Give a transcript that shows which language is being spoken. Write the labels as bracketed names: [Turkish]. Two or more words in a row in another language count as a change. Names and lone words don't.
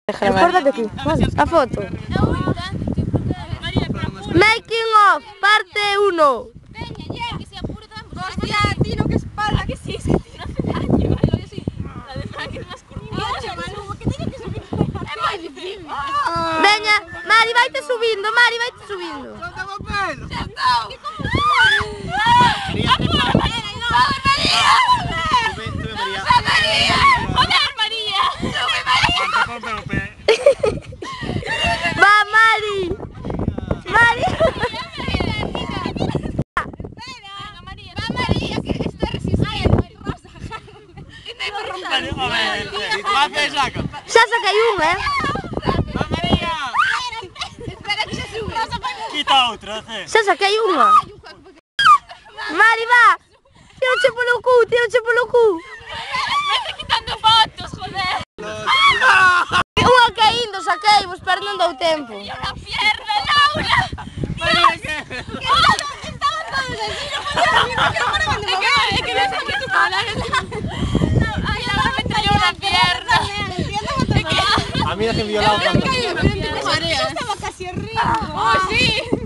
[Spanish] Guardate aquí, a foto. [English] Making of, [Spanish] parte 1. Hostia, Tino, que espalda, que sí, que Tino hace daño. Yo sí, la de Frank es más curtida. Que tiene que subir. [Galician] É moi difícil. Veña, Mari, vaite subindo, Mari, vaite subindo. Soltame o pelo. Xa estou. ¡Apura, María! [Spanish] ¡Sube, María! ¡Sube, María! ¡Joder, María! ¡Sube, María! Va, Mari. Mari. [Galician] Xa saquei un, [Spanish] Va, María! [Galician] Espera que xa sube. Quita outra, xa saquei unha. Mari, va. Tíroche polo cu, tíroche polo cu. [Spanish] Vete quitando fotos, joder. [Galician] Unha caíndo, saquei, vos pero non dou tempo. [Spanish] Y una pierna, Laura. María, ¿qué? Estaban todos así, no podía subir, es que no está muy tu cara. Ay, Laura me trayó una pierna. A mí déjenme violado tanto. Yo estaba casi arriba. Oh, sí.